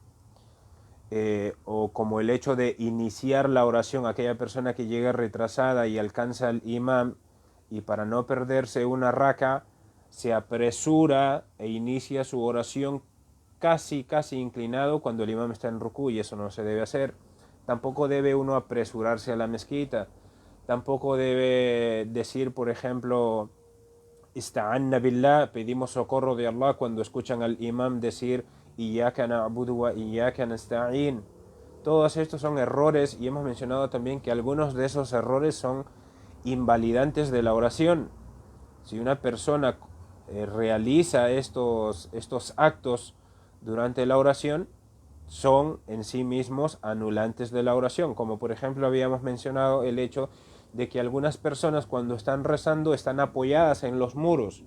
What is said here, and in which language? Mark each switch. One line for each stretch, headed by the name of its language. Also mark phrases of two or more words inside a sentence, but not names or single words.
Spanish: o como el hecho de iniciar la oración, aquella persona que llega retrasada y alcanza al imam y para no perderse una raka se apresura e inicia su oración casi inclinado cuando el imam está en rukú, y eso no se debe hacer. Tampoco debe uno apresurarse a la mezquita. Tampoco debe decir, por ejemplo,
Arabic: استعنا بالله,
Spanish: pedimos socorro de Allah, cuando escuchan al imam decir
Arabic: إياك نعبد وإياك نستعين.
Spanish: Todos estos son errores, y hemos mencionado también que algunos de esos errores son invalidantes de la oración. Si una persona realiza estos actos durante la oración, son en sí mismos anulantes de la oración, como por ejemplo habíamos mencionado el hecho de que algunas personas cuando están rezando están apoyadas en los muros.